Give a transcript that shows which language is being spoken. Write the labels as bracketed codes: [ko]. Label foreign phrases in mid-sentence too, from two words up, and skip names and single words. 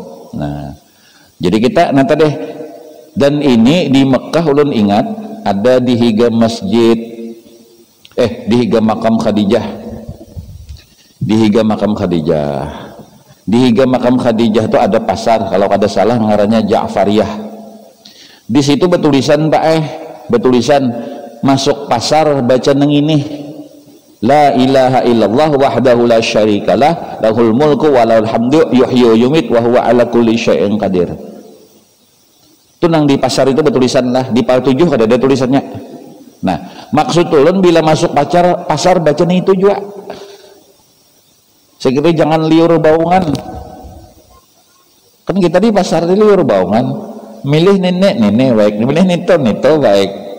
[bjn] Nah jadi kita nanti deh, dan ini di Mekah ulun ingat ada di higa masjid di higa makam Khadijah, di higa makam Khadijah. Di higa makam Khadijah itu ada pasar, kalau ada salah ngarannya Ja'fariyah. Di situ betulisan Pak betulisan masuk pasar baca neng ini, [ar] لا إله إلا الله وحده لا شريك له له الملك وله الحمد يحيي ويميت وهو على كل شيء قدير. [bjn] Itu nang di pasar itu betulisan lah, di Pal 7 ada tulisannya. Nah, maksud ulun bila masuk pasar baca nih itu juga. Sekiranya jangan liur baungan. Kan kita di pasar di liur baungan, milih nenek baik, milih nito baik.